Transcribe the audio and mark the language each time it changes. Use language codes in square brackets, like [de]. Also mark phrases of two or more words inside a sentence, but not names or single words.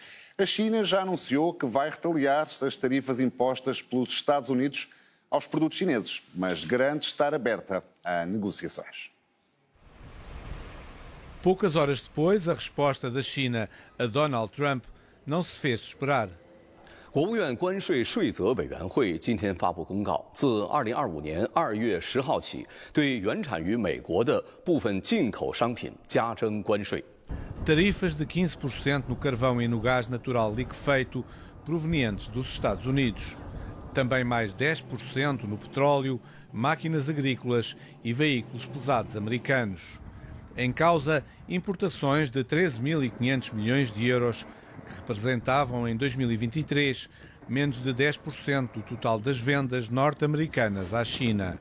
[pt] A China já anunciou que vai retaliar as tarifas impostas pelos Estados Unidos aos produtos chineses, mas garante estar aberta a negociações. Poucas horas depois, a resposta da China a Donald Trump não se fez esperar. [zh] 国务院关税税则委员会今天发布公告，自2025年2月10号起，对原产于美国的部分进口商品加征关税。 [pt] Tarifas de 15% no carvão e no gás natural liquefeito provenientes dos Estados Unidos. Também mais 10% no petróleo, máquinas agrícolas e veículos pesados americanos. Em causa, importações de 13.500 milhões de euros, que representavam em 2023 menos de 10% do total das vendas norte-americanas à China.